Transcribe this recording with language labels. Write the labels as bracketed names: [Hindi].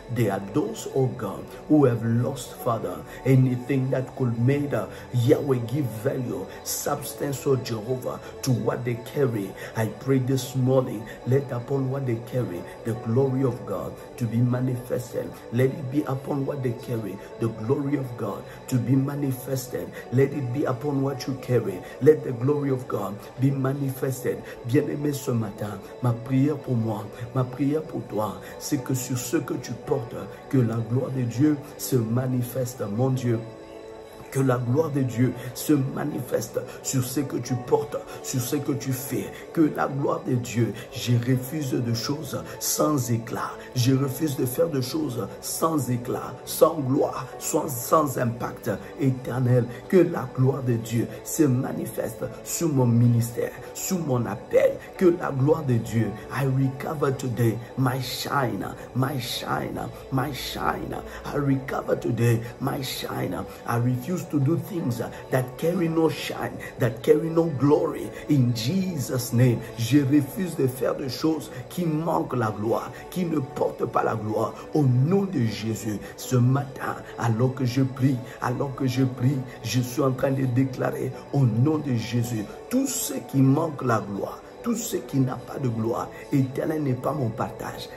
[English] There are those, oh God, who have lost, Father, anything that could make Yahweh give value, substance, oh Jehovah, to what they carry. I pray this morning, let upon what they carry the glory of God to be manifested. Let it be upon what they carry the glory of God to be manifested. Let it be upon what you carry. Let the glory of God be manifested. [French] Bien-aimé, ce matin, ma prière pour moi, ma prière pour toi, c'est que sur ce que tu portes, que la gloire de Dieu se manifeste, mon Dieu. Que la gloire de Dieu se manifeste sur ce que tu portes, sur ce que tu fais. Que la gloire de Dieu, je refuse de choses sans éclat. Je refuse de faire de choses sans éclat, sans gloire, sans impact éternel. Que la gloire de Dieu se manifeste sur mon ministère, sur mon appel. Que la gloire de Dieu, [English] I recover today my shine, my shine, my shine. I recover today my shine. I refuse to do things that carry no shine, that carry no glory. In Jesus' name, je refuse de faire des choses qui manquent la gloire, qui ne portent pas la gloire. [French] Au nom de Jésus, ce matin, alors que je prie, je suis en train de déclarer au nom de Jésus, tout ce qui manque la gloire, tout ce qui n'a pas de gloire, Éternel n'est pas mon partage.